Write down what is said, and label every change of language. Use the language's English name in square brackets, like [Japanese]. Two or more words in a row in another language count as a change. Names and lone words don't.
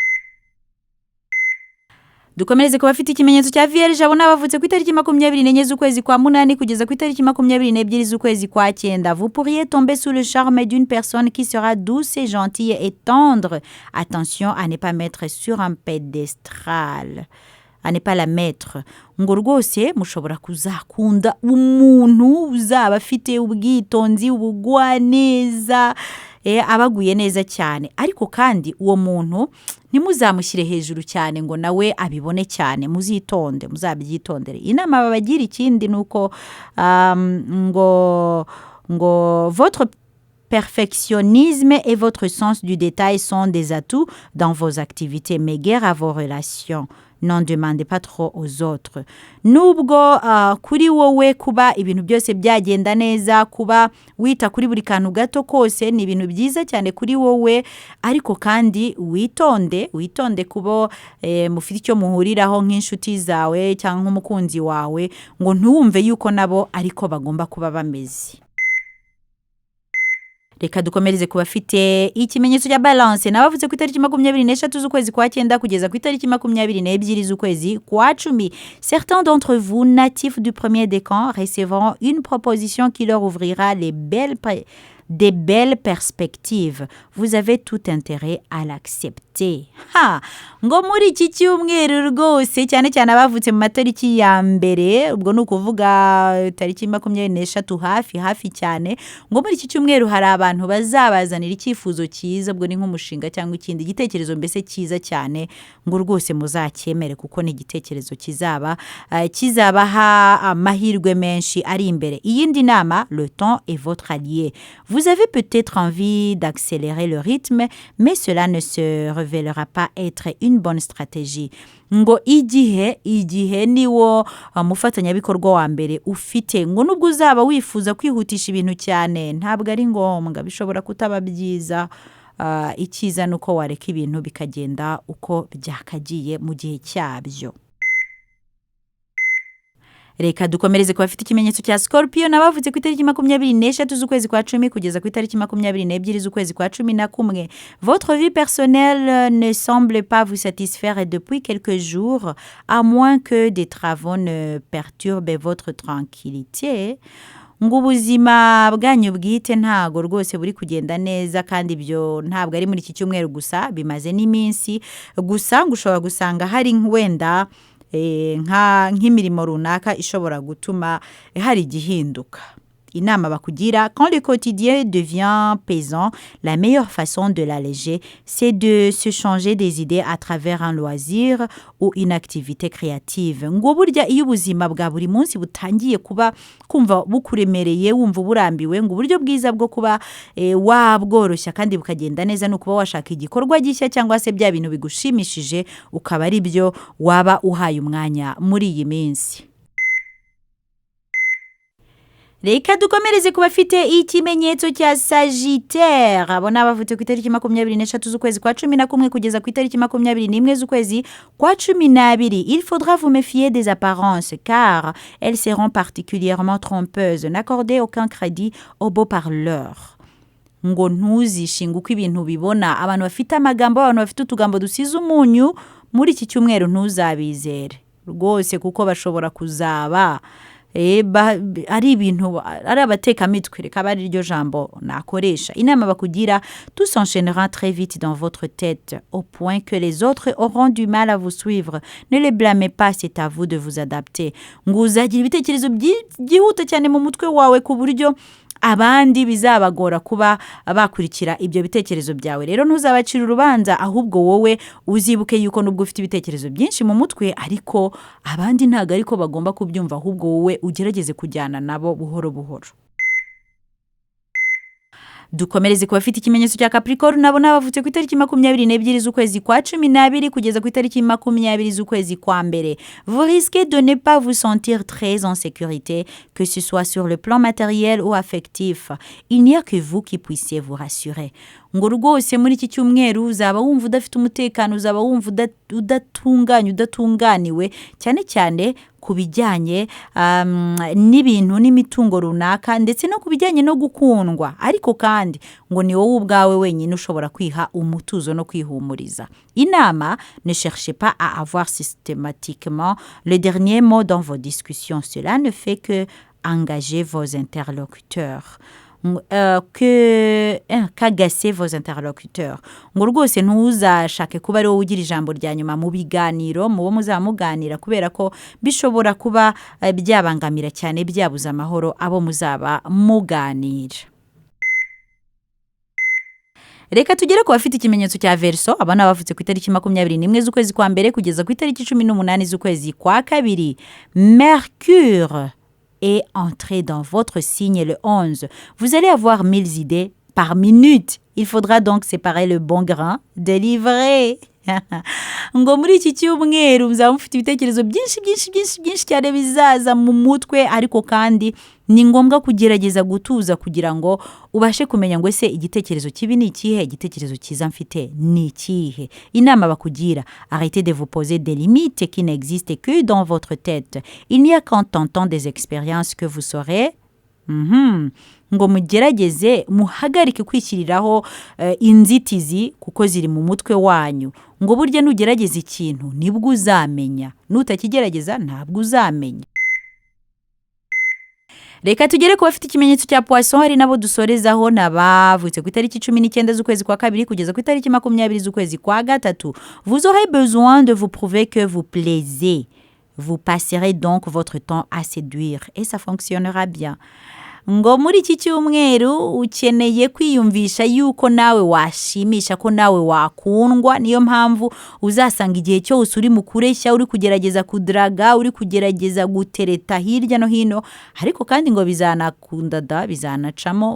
[Kinyarwanda] Dukomereze ku bafite ikimenyetso cya Vierge. Abo nabavutse ku itariki 24 z'ukwezi kwa munani kugeza ku itariki 22 z'ukwezi kwa 9. [French] Vous pourriez tomber sous le charme d'une personne qui sera douce et gentille et tendre. Attention à ne pas mettre sur un pédestal. À ne pas la mettre. [Kinyarwanda] Ngo rwose mushobora kuzakunda umuntu uzaba afite ubwitonzi, ubugwaneza, abaguye neza cyane. Ariko kandi uwo muntu ntimuzamushyire hejuru cyane ngo nawe abibone cyane. Muzitonde, muzabyitondere. Inama babagira ikindi nuko ngo [French] votre perfectionnisme et votre sens du détail sont des atouts dans vos activités, mais guère à vos relations. N'en demandez pas trop aux autres. [Kinyarwanda] Nubwo kuri wowe kuba ibintu byose byagenda neza, kuba wita kuri buri kantu gato kose ni ibintu byiza cyane kuri wowe, ariko kandi witonde kubo mufite icyo muhuriraho nk'inshuti zawe cyangwa nk'umukunzi wawe, ngo ntuwumve yuko nabo ariko bagomba kuba bameze. Reka dukomereze ku bafite ikimenyetso cya Balance. Nabavuze ku itariki 23 z'ukwezi kwa 9 kugeza ku itariki 22 z'ukwezi kwa 10. [French] Certains d'entre vous, natifs du premier décan, recevront une proposition qui leur ouvrira des belles perspectives. Vous avez tout intérêt à l'accepter. [Kinyarwanda] Ngo muri iki cyumweru rwose cyane cyane abavutse mu matariki ya mbere, ubwo nukuvuga tariki 23 hafi cyane, ngo muri iki cyumweru hari abantu bazabazanira icyifuzo cyiza, ubwo ni nk'umushinga cyangwa ikindi gitekerezo mbese cyiza cyane, ngo rwose muzacyemere kuko ni igitekerezo kizabaha amahirwe menshi ari imbere. Iyindi nama, [French] le temps est votre allié. Vous avez peut-être envie d'accélérer le rythme, mais cela ne se révélera pas être une bonne stratégie. [Kinyarwanda] Ngo igihe niwo mufatanyabikorwa wa mbere ufite, ngo nubwo uzaba wifuza kwihutisha ibintu cyane ntabwo ari ngombwa, bishobora kutaba byiza. Icyiza nuko wareka ibintu bikagenda uko byakagiye mu gihe cyabyo. Reka dukomereze ku bafite ikimenyetso cya Scorpio. Nabavuze ku itariki 23 z'ukwezi kwa 10 kugeza ku itariki 22 z'ukwezi kwa 11. [French] Votre vie personnelle ne semble pas vous satisfaire depuis quelques jours, à moins que des travaux ne perturbent votre tranquillité. [Kinyarwanda] Ngo ubuzima bwanyu bwite ntago rwose buri kugenda neza, kandi ibyo ntabwo ari muri iki cyumweru gusa, bimaze n'iminsi gusa. Ngo ushobora gusanga hari wenda nk'imirimo runaka ishobora gutuma hari igihinduka. Inama bakugira, [French] quand le quotidien devient pesant, la meilleure façon de l'alléger, c'est de se changer des idées à travers un loisir ou une activité créative. [Kinyarwanda] Ngo burya iyo ubuzima bwa buri munsi butangiye kuba kumva bukuremereye wumva burambiwe, ngo uburyo bwiza bwo kuba wabworoshya kandi bukagenda neza no kuba washaka igikorwa gishya cyangwa se bya bintu bigushimishije ukaba ari byo waba uhaye umwanya muri iyi minsi. Reka dukomereze ku bafite ikimenyetso cya Sagittaire. Abo ni abavutse ku itariki 23 z'ukwezi kwa 11 kugeza ku itariki 21 z'ukwezi kwa 12. [French] Il faudra vous méfier des apparences car elles seront particulièrement trompeuses. N'accordez aucun crédit aux beaux parleurs. [Kinyarwanda] Ngo ntuzishinga uko ibintu bibona. Abantu bafite amagambo, abantu bafite utugambo dusize umunyu muri iki cyumweru ntuzabizere rwose kuko bashobora kuzaba ari ibintu ari abatekamitwe, reka bari iryo jambo nakoresha. Inama bakugira, [French] tout s'enchaînera très vite dans votre tête au point que les autres auront du mal à vous suivre. Ne les blâmez pas, c'est à vous de vous adapter. [Kinyarwanda] Ngo uzagira ibitekerezo byihuta cyane mu mutwe wawe ku buryo abandi bizabagora kuba bakurikira ibyo bitekerezo byawe. Rero ntuzabacira urubanza, ahubwo wowe uzibuke yuko nubwo ufite ibitekerezo byinshi mu mutwe ariko abandi ntago ariko bagomba kubyumva, ahubwo wowe ugerageze kujyana nabo buhoro buhoro. Dukomereze ku bafite ikimenyetso cya Capricorne, nabo nabavutse ku itariki 22 z'ukwezi kwa 12 kugeza ku itariki 20 z'ukwezi kwa mbere. [French] Vous risquez de ne pas vous sentir très en sécurité, que ce soit sur le plan matériel ou affectif. Il n'y a que vous qui puissiez vous rassurer. [Kinyarwanda] Ngo rwose muri iki cyumweru uzaba wumva udafite umutekano, uzaba wumva udatunganiwe cyane cyane ku bijyanye n'ibintu n'imitungo runaka ndetse no ku bijyanye no gukundwa, ariko kandi ngo ni wowe ubwawe wenyine ushobora kwiha umutuzo no kwihumuriza. Inama, [French] ne cherchez pas à avoir systématiquement le dernier mot dans vos discussions. Cela ne fait que engager vos interlocuteurs. Kagase vos interlocuteurs. [Kinyarwanda] Ngo rwose ntuzashake kuba ari wowe ugira ijambo rya nyuma mu biganiro mu bo muzamuganira, kubera ko bishobora kuba byabangamira cyane byabuza amahoro abo muzaba muganira. Reka tugere ku bafite ikimenyetso cya Verseau. Abana bavutse ku itariki 21 z'ukwezi kwa mbere kugeza ku itariki 18 z'ukwezi kwa kabiri. [French] Mercure est entré dans votre signe le 11. Vous allez avoir 1000 idées par minute. Il faudra donc séparer le bon grain de l'ivraie. [Kinyarwanda] Ngo muri iki cyumweru muzaba mufite ibitekerezo byinshi cyane bizaza mu mutwe, ariko kandi ni ngombwa kugerageza gutuza kugira ngo ubashe kumenya ngo ese igitekerezo kibi ni ikihe, igitekerezo cyiza mfite ni ikihe. Inama bakugira, [French] arrêtez de vous poser des limites qui n'existent que dans votre tête. Il n'y a qu'en tentant des expériences que vous saurez [Kinyarwanda] ngo mugerageze muhagarike kwishyiriraho inzitizi kuko ziri mu mutwe wanyu. Ngo burya nugerageza ikintu nibwo uzamenya, nutakigerageza ntabwo uzamenya. Reka tugere ku bafite ikimenyetso cya Poisson, hari nabo dusorezaho nabavutse ku itariki 19 z'ukwezi kwa kabiri kugeza ku itariki 20 z'ukwezi kwa gatatu. [French] Vous aurez besoin de vous prouver que vous plaisez. Vous passerez donc votre temps à séduire et ça fonctionnera bien. [Kinyarwanda] Ngo muri iki cyumweru ukeneye kwiyumvisha yuko nawe washimisha, ko nawe wakundwa. Niyo mpamvu uzasanga igihe cyose uri mu kureshya, uri kugerageza kudraga, uri kugerageza gutereta hirya no hino, ariko kandi ngo bizanakundada, bizanacamo.